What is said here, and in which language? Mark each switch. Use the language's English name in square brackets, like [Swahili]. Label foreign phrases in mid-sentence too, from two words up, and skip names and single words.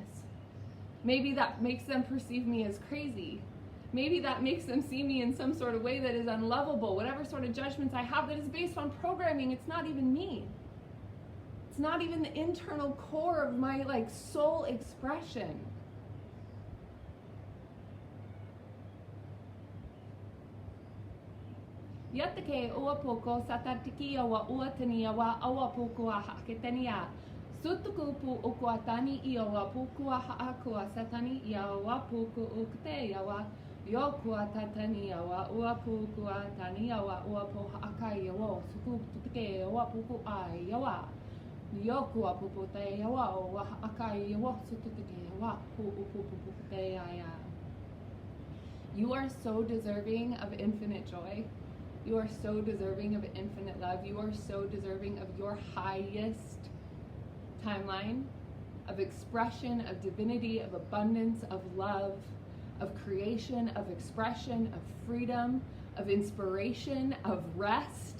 [English] Maybe that makes them perceive me as crazy. Maybe that makes them see me in some sort of way that is unlovable. Whatever sort of judgments I have that is based on programming, it's not even me. It's not even the internal core of my like soul expression. Yatake ua poko satatiki awa ua tani awa awa poko a haketania. Sutuku pu okuatani i awa poko a haakua satani i awa poko ukte awa. Yokua tatani awa ua poko a tani awa ua po haakai awa. Suku tuke awa poko ai awa. Yokua popo te awa ua haakai awa. Sutuke awa po upu te aya. You are so deserving of infinite joy. You are so deserving of infinite love. You are so deserving of your highest timeline of expression, of divinity, of abundance, of love, of creation, of expression, of freedom, of inspiration, of rest.